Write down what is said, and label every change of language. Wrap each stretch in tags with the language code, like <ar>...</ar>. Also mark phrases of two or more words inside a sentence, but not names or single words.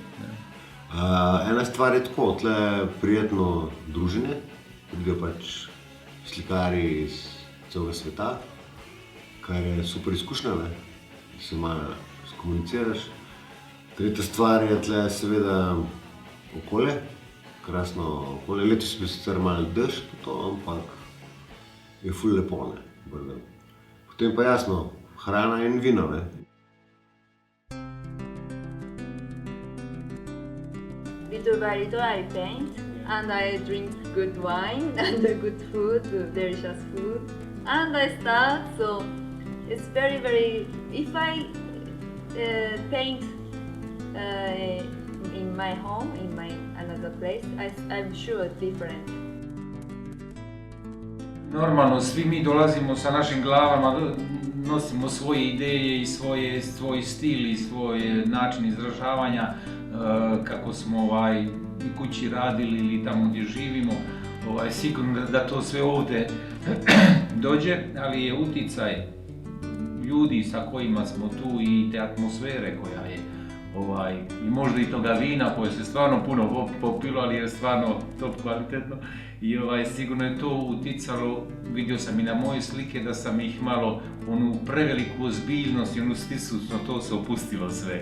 <sl>Ena stvar je tako, tle prijetno druženje, pridejo pač slikarji iz celega sveta, kar je super izkušnja, se malo skomuniciraš. Tretja stvar je tle seveda okolje, krasno okolje. Letos je bil sicer malo dež, ampak je ful lepo. Potem pa jasno, hrana in vino.</sl> <en>Little by little I paint and I drink good wine and good food, delicious food. And I start, so it's very, if I paint in my home, in my another place, I'm sure different.</en> <bs>Normalno, svi mi dolazimo sa našim glavama, nosimo svoje ideje i svoj stil i svoj način izražavanja, kako smo i kući radili ili tamo gdje živimo. Sigurno da to sve ovdje dođe, ali je uticaj ljudi sa kojima smo tu i te atmosfere koja je i možda i toga vina koje se stvarno puno popilo, ali je stvarno top kvalitetno I sigurno je to uticalo, vidio sam i na moje slike da sam ih malo onu preveliku ozbiljnost i onu stisnutost, na to se opustilo sve.</bs>